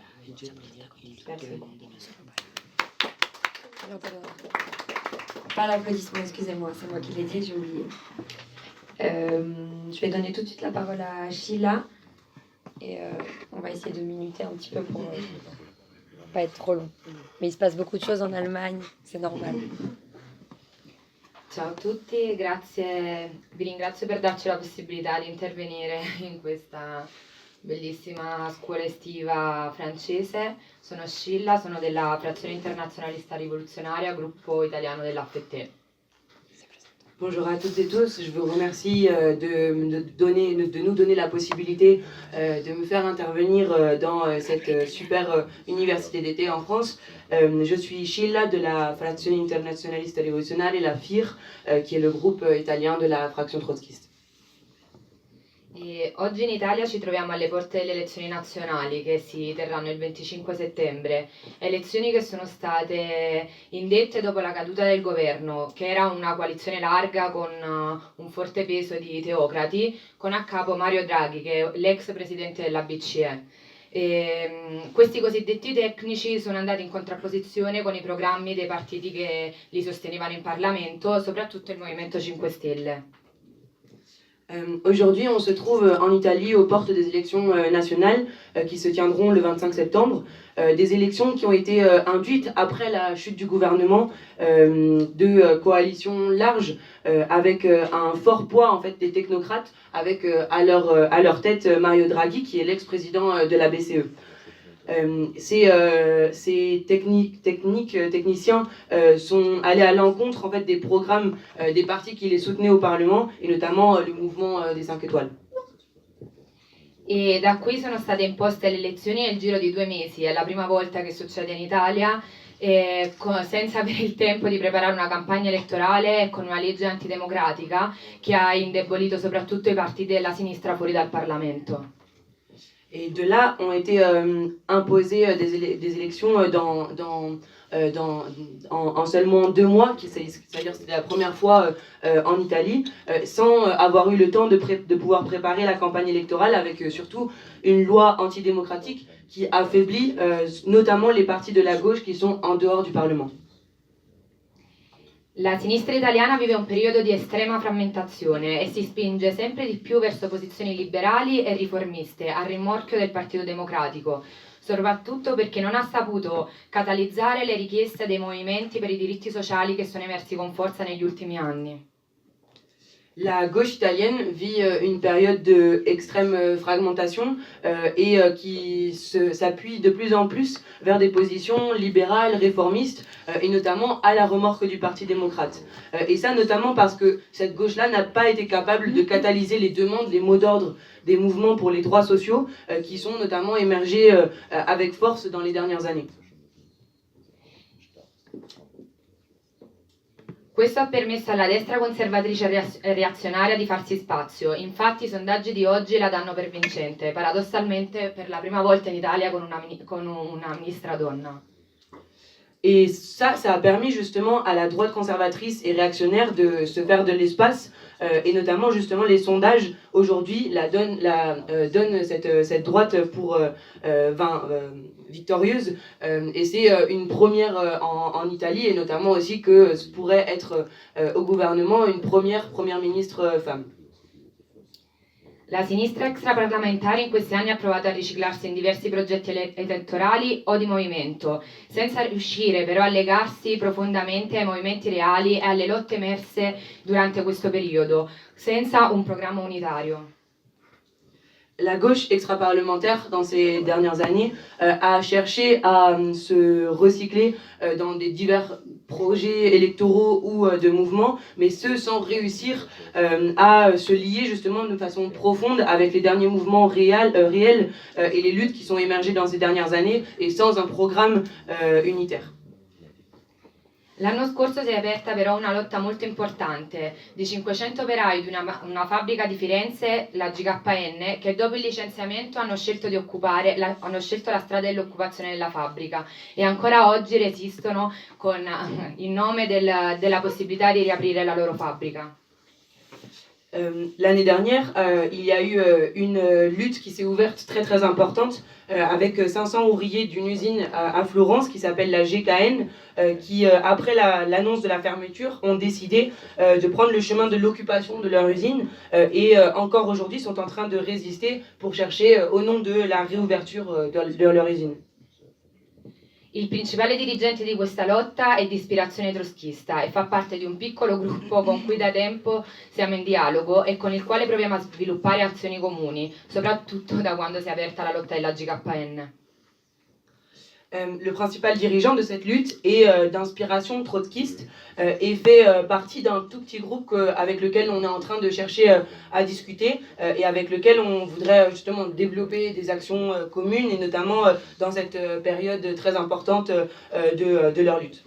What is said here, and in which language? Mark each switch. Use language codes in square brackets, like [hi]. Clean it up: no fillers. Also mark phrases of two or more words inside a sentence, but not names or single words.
[fr] Pas l'applaudissement, excusez-moi, c'est moi qui l'ai dit, j'ai oublié. Je vais donner tout de suite la parole à Sheila et on va essayer de minuter un petit peu pour pas être trop long. Mais il se passe beaucoup de choses en Allemagne, c'est normal. [it] Ciao a tutti, grazie, vi ringrazio per darci la possibilità di intervenire in questa bellissima scuola estiva francese. Sono Scilla, sono della frazione internazionalista rivoluzionaria, gruppo italiano dell'AFT. [fr] Bonjour à toutes et tous, je vous remercie de nous donner la possibilité de me faire intervenir dans cette super université d'été en France. Je suis Scilla de la Frazione Internazionalista Rivoluzionaria, la FIR, qui est le groupe italien de la fraction trotskiste. [it] E oggi in Italia ci troviamo alle porte delle elezioni nazionali che si terranno il 25 settembre, elezioni che sono state indette dopo la caduta del governo, che era una coalizione larga con un forte peso di teocrati, con a capo Mario Draghi, che è l'ex presidente della BCE. Questi cosiddetti tecnici sono andati in contrapposizione con i programmi dei partiti che li sostenevano in Parlamento, soprattutto il Movimento 5 Stelle. [fr] Aujourd'hui, on se trouve en Italie aux portes des élections nationales qui se tiendront le 25 septembre. Des élections qui ont été induites après la chute du gouvernement de coalitions larges avec un fort poids en fait, des technocrates avec à leur tête Mario Draghi qui est l'ex-président de la BCE. Ces techniciens sont allés à l'encontre en fait, des programmes des partis qui les soutenaient au Parlement et notamment le mouvement des 5 étoiles. [it] e da qui sono state imposte le elezioni nel giro di 2 mesi. È la prima volta che succede in Italia, senza avere il tempo di preparare una campagna elettorale e con una legge antidemocratica che ha indebolito soprattutto i partiti della sinistra fuori dal Parlamento. [fr] Et de là ont été imposées des élections en seulement 2 mois, c'est-à-dire c'était la première fois en Italie, sans avoir eu le temps de pouvoir préparer la campagne électorale, avec surtout une loi antidémocratique qui affaiblit notamment les partis de la gauche qui sont en dehors du Parlement. [it] La sinistra italiana vive un periodo di estrema frammentazione e si spinge sempre di più verso posizioni liberali e riformiste, a rimorchio del Partito Democratico, soprattutto perché non ha saputo catalizzare le richieste dei movimenti per i diritti sociali che sono emersi con forza negli ultimi anni. [fr] La gauche italienne vit une période d'extrême fragmentation et qui s'appuie de plus en plus vers des positions libérales, réformistes et notamment à la remorque du Parti démocrate. Et ça notamment parce que cette gauche-là n'a pas été capable de catalyser les demandes, les mots d'ordre des mouvements pour les droits sociaux qui sont notamment émergés avec force dans les dernières années. [it] Questo ha permesso alla destra conservatrice reazionaria di farsi spazio. Infatti i sondaggi di oggi la danno per vincente, paradossalmente per la prima volta in Italia con una ministra donna. [fr] Et ça a permis justement à la droite conservatrice et réactionnaire de se faire de l'espace, et notamment justement les sondages aujourd'hui donnent cette droite pour victorieuse, et c'est une première en Italie, et notamment aussi que ce pourrait être au gouvernement une première ministre femme. [it] La sinistra extraparlamentare in questi anni ha provato a riciclarsi in diversi progetti elettorali o di movimento, senza riuscire però a legarsi profondamente ai movimenti reali e alle lotte emerse durante questo periodo, senza un programma unitario. [fr] La gauche extra-parlementaire, dans ces dernières années, a cherché à se recycler dans des divers projets électoraux ou de mouvements, mais ce sans réussir à se lier justement de façon profonde avec les derniers mouvements réels et les luttes qui sont émergées dans ces dernières années, et sans un programme unitaire. [it] L'anno scorso si è aperta però una lotta molto importante di 500 operai di una fabbrica di Firenze, la GKN, che dopo il licenziamento hanno scelto la strada dell'occupazione della fabbrica e ancora oggi resistono in nome della possibilità di riaprire la loro fabbrica. [fr] L'année dernière, il y a eu une lutte qui s'est ouverte très importante avec 500 ouvriers d'une usine à Florence qui s'appelle la GKN, qui après l'annonce de la fermeture ont décidé de prendre le chemin de l'occupation de leur usine et encore aujourd'hui sont en train de résister pour chercher au nom de la réouverture de leur usine. [it] Il principale dirigente di questa lotta è di ispirazione trotskista e fa parte di un piccolo gruppo con cui da tempo siamo in dialogo e con il quale proviamo a sviluppare azioni comuni, soprattutto da quando si è aperta la lotta della GKN. [fr] Le principal dirigeant de cette lutte est d'inspiration trotskiste et fait partie d'un tout petit groupe avec lequel on est en train de chercher à discuter et avec lequel on voudrait justement développer des actions communes et notamment dans cette période très importante de leur lutte.